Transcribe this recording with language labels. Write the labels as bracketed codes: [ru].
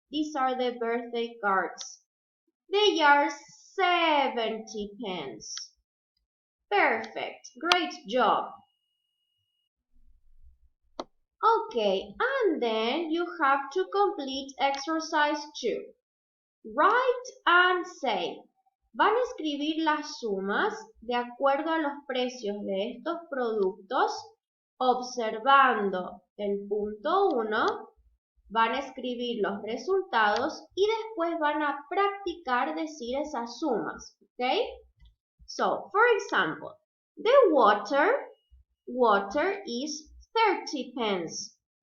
[en] These are the birthday cards. They are 70 pence. Perfect. Great job. Okay, and then you have to complete exercise 2. Write and say. [es] van a escribir las sumas de acuerdo a los precios de estos productos, observando el punto 1, van a escribir los resultados y después van a practicar decir esas sumas, ¿ok? [en] So, for example, the water is 30 pence.